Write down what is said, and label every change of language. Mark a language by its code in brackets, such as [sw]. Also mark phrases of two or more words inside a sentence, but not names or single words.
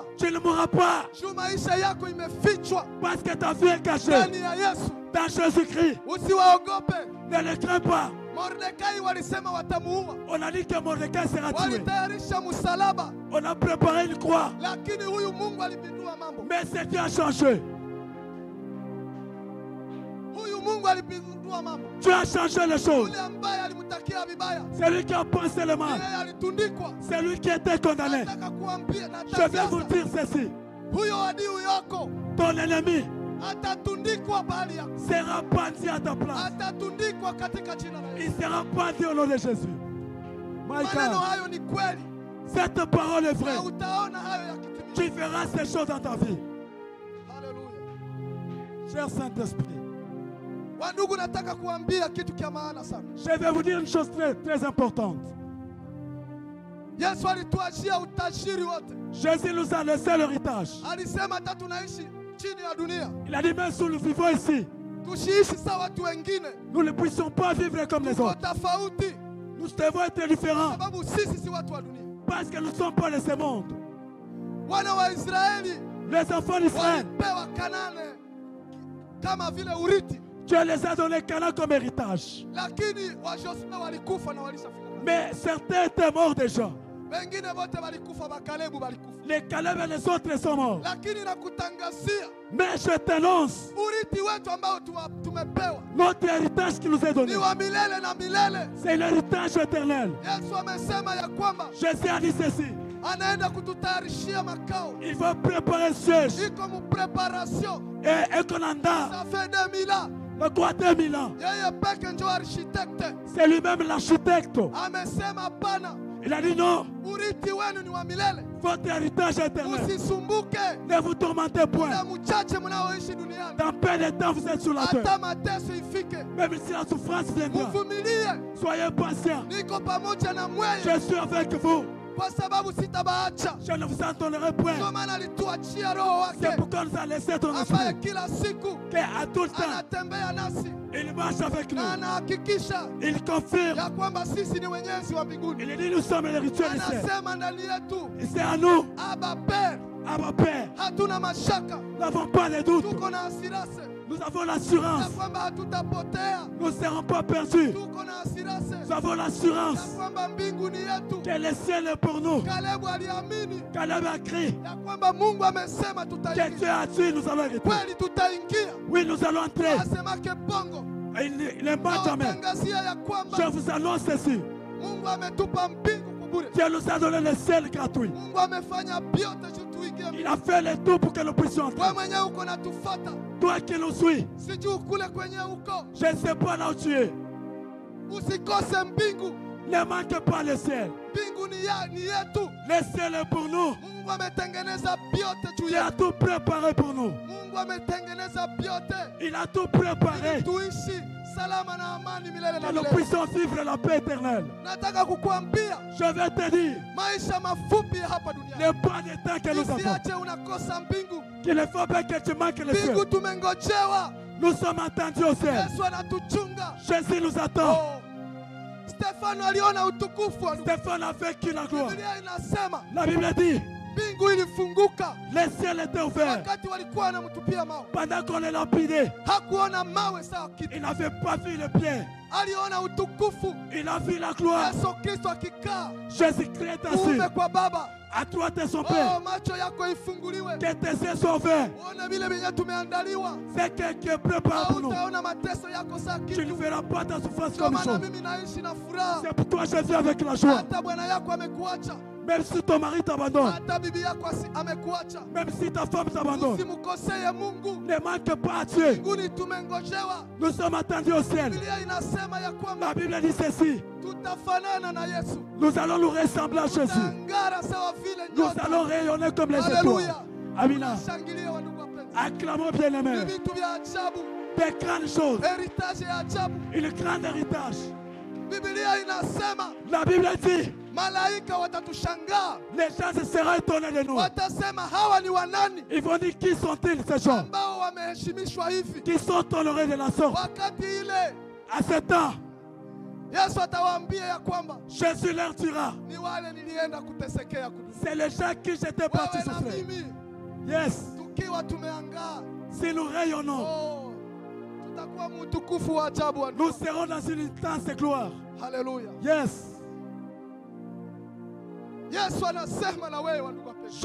[fr] tu ne mourras pas [sw] Juu maisha yako imefichwa [fr] parce que ta vie est cachée [sw] ndani ya Yesu. [fr] dans Jésus-Christ. [sw] Usiwaogope. [fr] Ne le crains pas. [sw] Mordekai walisema watamuua, [fr] On a dit que Mordecai sera tué. [sw] walitayarisha msalaba, [fr] On a préparé une croix. [sw] lakini huyu Mungu alipindua mambo. [fr] Mais c'est Dieu a changé. [sw] Huyu Mungu alipindua mambo. [fr] Dieu a changé les choses. [sw] Yule ambaye alimtakia vibaya, [fr] C'est lui qui a pensé le mal. [sw] yeye alitundikwa. [fr] C'est lui qui était condamné. [sw] Nataka kuambia, [fr] Je vais vous [sw] natangaza, [fr] dire ceci. [sw] huyo adui yako [fr] Ton ennemi [sw] atatundikwa bahali yako, [fr] sera pendu à ta place. [sw] atatundikwa katika jina la Yesu. [fr] Il sera pendu au nom de Jésus. [en] My [sw] Maneno [en] God, [sw] hayo ni kweli, [fr] cette parole est [sw] na [fr] vraie. [sw] utaona hayo yakitimia. [fr] Tu verras ces choses dans ta vie. [sw] Haleluya. [fr] Cher Saint-Esprit, [sw] Wandugu, nataka kuambia kitu kia maana sana. [fr] je vais vous dire une chose très, très importante. [sw] Yesu alituachia utajiri wote. [fr] Jésus nous a laissé l'héritage. [sw] Alisema hata tunaishi chini ya dunia, [fr] Il a dit même si nous vivons ici, [sw] tusiishi sawa watu wengine, [fr] nous ne puissions pas vivre comme les [sw] tuko [fr] autres. [sw] tofauti, [fr] Nous devons être différents [sw] sababu sisi si watu wa dunia. [fr] parce que nous ne sommes pas de ce monde. [sw] Wana wa Israeli [fr] Les enfants d'Israël, [sw] walipewa Kanane kama vile urithi, [fr] Dieu les a donné Canaan comme héritage. [sw] lakini wa Joshua walikufa na walishafika. [fr] Mais certains étaient morts déjà. [sw] Wengine wote walikufa, Bakalebu walikufa. [fr] Les Caleb et les autres sont morts. [sw] Lakini nakutangazia [fr] Mais je t'annonce, [sw] urithi wetu ambao tumepewa [fr] notre héritage qui nous est donné, [sw] ni wa milele na milele. [fr] c'est l'héritage éternel. [sw] Yesu amesema ya kwamba [fr] Jésus a dit ceci, [sw] anaenda kututayarishia makao, [fr] il va préparer un siège. [sw] iko mu preparation. [fr] Et Ekonanda, Ça fait 2000 ans. le quoi 2000 ans, [sw] Yeye peke ndio architecte. [fr] c'est lui-même l'architecte. [sw] Amesema hapana, [fr] Il a dit non, [sw] urithi wenu ni wa milele, [fr] votre héritage éternel. [sw] usisumbuke. [fr] Ne vous tourmentez point. [sw] Muda mchache mnaoishi duniani, [fr] Dans peu de temps, vous êtes sur la terre. [sw] hata mateso ifike, [fr] Même si la souffrance viendra, [sw] muvumilie. [fr] soyez patients. [sw] Niko pamoja na mweye, [fr] Je suis avec vous. [sw] kwa sababu sitabaacha. [fr] Je ne vous entendrai point. [sw] Ndio maana alituachia roho [fr] C'est [sw] wake [fr] pourquoi nous a laissé ton [sw] ambaye [fr] esprit. [sw] kila siku [fr] Qu'à tout le temps, [sw] anatembea nasi [fr] il marche avec nous. [sw] na anahakikisha [fr] Il confirme. [sw] ya kwamba sisi ni wenyezi wa mbinguni. [fr] Il dit nous sommes les rituels du ciel. [sw] Anasema ndani yetu, [fr] Et c'est à nous, Aba Père, à ma Père. [sw] hatuna mashaka, [fr] Nous n'avons pas de doute. [sw] tuko na asirase [fr] Nous avons [sw] ya [fr] l'assurance. [sw] kwamba hatutapotea, [fr] Nous ne serons pas perdus. [sw] tuko na asirase [fr] Nous avons [sw] ya [fr] l'assurance [sw] kwamba mbingu ni yetu. [fr] que le ciel est pour nous. [sw] Kalebu aliamini [fr] Caleb a crié [sw] ya kwamba Mungu amesema [fr] que Dieu [sw] tutaingia, [fr] a dit nous allons hériter. [sw] kweli tutaingia. [fr] Oui, nous allons entrer. Asemake bongo, Et il n'est pas jamais. [sw] nawatangazia ya kwamba [fr] Je vous annonce ceci. [sw] Mungu ametupa mbingu kubure. [fr] Dieu nous a donné le ciel gratuit. [sw] Mungu amefanya vyote juu tuingie. [fr] Il a fait le tout pour que nous puissions entrer. [sw] Wewe mwenyewe uko natufata, [fr] Toi qui nous suis, [sw] sijui kule kwenye uko, [fr] je ne sais pas là où tu es. [sw] usikose mbingu. [fr] Ne manque pas le ciel. [sw] Mbingu ni yetu. [fr] Le ciel est pour nous. [sw] Mungu ametengeneza vyote juu [fr] Il a [sw] yetu. [fr] tout préparé pour nous. [sw] Mungu ametengeneza vyote [fr] Il a tout préparé. [sw] tuishi salama na amani milele na [fr] Que nous [sw] milele. [fr] puissions vivre la paix éternelle. [sw] Nataka kukuambia [fr] Je vais te dire, [sw] maisha mafupi ya hapa duniani. [fr] le pas de temps que nous avons. [sw] Usiache unakosa mbingu. [fr] Qu'il ne faut pas que tu manques le ciel. [sw] Mbingu tumengojewa. [fr] Nous sommes attendus au ciel. [sw] Yesu anatuchunga. [fr] Jésus nous attend. Oh. [sw] Stefano aliona utukufu wa Mungu. [fr] Stéphane a vécu la gloire. [sw] Biblia inasema [fr] La Bible dit, [sw] mbingu ilifunguka [fr] Le ciel était ouvert. [sw] wakati walikuwa wanamtupia mawe. [fr] Pendant qu'on les lapidait, [sw] Hakuona mawe sawa kitu, [fr] il n'avait pas vu le bien. [sw] aliona utukufu. [fr] Il a vu la gloire. [sw] Yesu Kristo akikaa [fr] Jésus-Christ est assis [sw] kuume kwa Baba. [fr] à droite de son Oh, Père. [sw] macho yako ifunguliwe, [fr] Que tes yeux soient ouverts. [sw] uone vile vyenye tumeandaliwa. [fr] C'est quelqu'un prépare pour nous. [sw] Hautaona mateso yako saa [fr] Tu ne [sw] kitu. [fr] verras pas ta souffrance [sw] Ndio [fr] comme [sw] maana [fr] chose. [sw] mimi naishi na furaha. [fr] C'est pour toi que je vis avec la joie. [sw] Hata bwana yako amekuacha, [fr] Même si ton mari t'abandonne, [sw] hata bibi yako amekuacha, [fr] même si ta femme t'abandonne, [sw] usimkosee Mungu. [fr] ne manque pas à Dieu. [sw] Mbinguni tumengojewa. [fr] Nous sommes attendus au ciel. [sw] Biblia inasema ya [fr] La [sw] kwamba [fr] Bible dit ceci. [sw] tutafanana na Yesu, [fr] Nous allons nous ressembler à Jésus. [sw] tutang'ara sawa vile [fr] Nous [sw] nyota. [fr] allons rayonner comme les [sw] Haleluya. [fr] étoiles. [sw] Amina. Shangilia wandugu wapenzi. [fr] Acclamons bien [sw] Ni [fr] aimés. [sw] vitu vya ajabu, [fr] Des grandes choses. [sw] heritage ya ajabu. [fr] Une grande héritage. [sw] Biblia inasema [fr] La Bible dit, [sw] malaika watatushangaa, [fr] les gens se seront étonnés de nous. [sw] watasema hawa ni wanani [fr] Ils vont dire, qui sont-ils ces gens [sw] ambao wameheshimishwa hivi? [fr] qui sont honorés de la sorte? [sw] Wakati ile [fr] À ce temps, [sw] Yesu atawaambia ya kwamba [fr] Jésus leur dira, [sw] ni wale nilienda kutesekea kudunia. [fr] c'est les gens qui j'étais parti [sw] Wewe na [fr] souffrir. [sw] mimi [en] Yes, [sw] tukiwa tumeangaa, [fr] si nous rayonnons, [sw] oh, tutakuwa mtukufu wa ajabu wa [fr] nous serons dans une intense gloire. [sw] Haleluya. [en] Yes, [sw] Yesu anasema na wewe ndugu wapenzi.